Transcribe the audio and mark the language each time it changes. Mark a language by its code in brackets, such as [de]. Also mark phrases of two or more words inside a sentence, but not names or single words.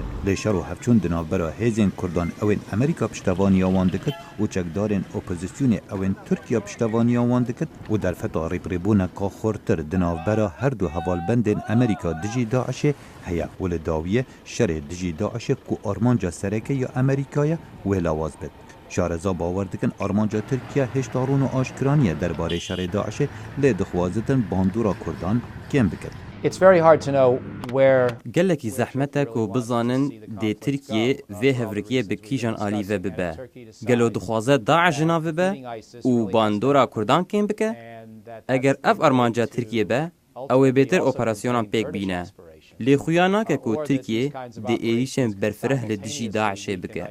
[ku] Lê şer û hevçûn di navbera hêzên Kurdan ew ên Amerîka piştevaniya wan dikir û çekdarên opozisyonê ew ên Tirkiye piştevaniya wan dikir û derfeta rêbirêbûneka xurtir di navbera her du hevalbendên Amerîka dijî Daişê heye û li dawiyê şerê dijî Daişê ku armanca sereke ya Amerîkaya wê lawaz bit. Şareza bawer dikin armanca Tirkiye hêşdarûn û aşkiraniye derbarê şerê Daişê lê dixwazitin bandora Kurdan kêm bikin. [en] It's very hard to know where [ku] gelekî zehmet e ku bizanin dê Tirkiye vê hevrekiye bi kîjan alî ve bibe. Gelo dixwaze Daeş jina bibe û bandora Kurdan kêm bike? Eger ev armanca Tirkiye be, ew ê bêtir operasyonan pêk bîne. Lê xuya nake ku Tirkiye dê êrişên berfireh li dijî Daişê bike.